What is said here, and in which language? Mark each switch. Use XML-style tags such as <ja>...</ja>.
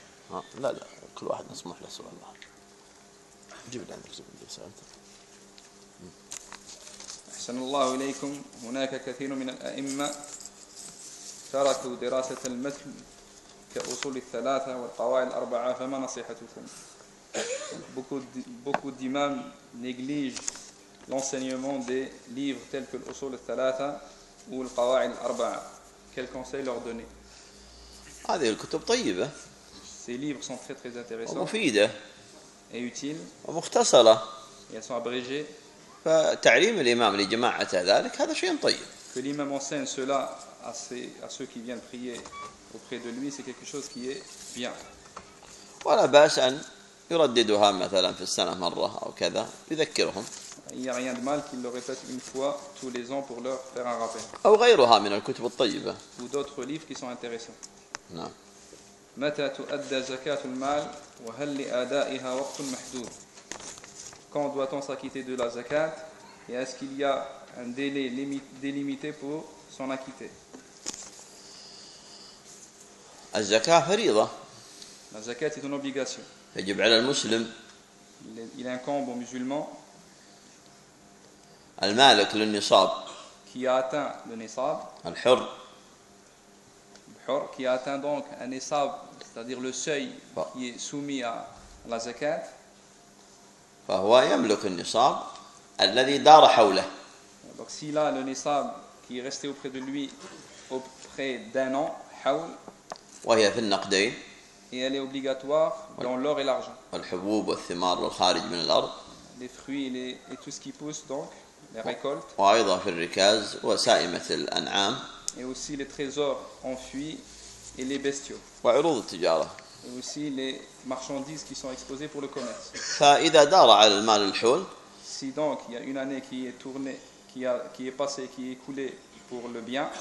<ar>لا لا كل واحد نسمح له سؤال الله جيب لنا سؤال. أحسن الله إليكم. هناك كثير من الأئمة تركوا دراسة المتن كأصول الثلاثة والقواعد الأربعة، فما نصيحتكم؟</ar> <fr>beaucoup d'imams négligent l'enseignement des livres tels que l'usul al-thalatha ou al-qawa'id al-arba'a. Quel conseil leur donner?</fr> <ar>هذه الكتب طيبة.</ar> <fr>Ces livres sont très très intéressants.</fr> <ar>ومفيدة.</ar> <fr>Et utiles.</fr> <ar>ومختصرة.</ar> <fr>Ils sont abrégés.</fr> <ar>فتعليم الإمام لجماعة ذلك هذا شيء طيب.</ar> <fr>Que l'imam enseigne cela à ceux qui viennent prier auprès de lui, c'est quelque chose qui est bien.</fr> <ar>ولا بأس أن يرددها مثلا في السنة مرة أو كذا يذكرهم.</ar> <fr>Il n'y a rien de mal qu'il le répète une fois tous les ans pour leur faire un rappel.</fr> <ar>أو غيرها من الكتب الطيبة.</ar> <fr>Ou d'autres livres qui sont intéressants.</fr> <ar>نعم. متى تؤدى زكاة المال وهل لأدائها وقت محدود؟</ar> <fr>Quand doit-on s'acquitter de la zakat et est-ce qu'il y a un délai délimité pour s'en acquitter?</fr> <ar>الزكاة فريضة.</ar> <fr>La zakat est une obligation.</fr> <ar>يجب على المسلم.</ar> <fr>Il incombe au musulman.</fr> <ar>المالك للنصاب.</ar> <fr>Qui a atteint le nisab.</fr> <ar>الحر.</ar> <fr>الحر qui a atteint donc un nisab, c'est-à-dire le seuil qui est soumis à la zakat.</fr> <ar>فهو يملك النصاب الذي دار حوله.</ar> <fr>Donc s'il a le nisab qui est resté auprès de lui auprès d'un an, حول.</fr> <ar>وهي في النقدين.</ar> <fr>Et elle est obligatoire dans l'or et l'argent.</fr> <ar>الحبوب والثمار والخارج من الأرض.</ar> <fr>Les fruits et tout ce qui pousse donc les récoltes.</fr> <ar>وأيضا في الركاز وسائمة الأنعام.</ar> <fr>Et aussi les trésors enfuis et les bestiaux.</fr> <ar>وعروض التجارة.</ar> <fr>Et aussi les marchandises qui sont exposées pour le commerce.</fr> <ar>فإذا دار على المال الحول.</ar> <fr>Si donc il y a une année qui est tournée, qui est passée, qui est écoulée pour le bien.</fr>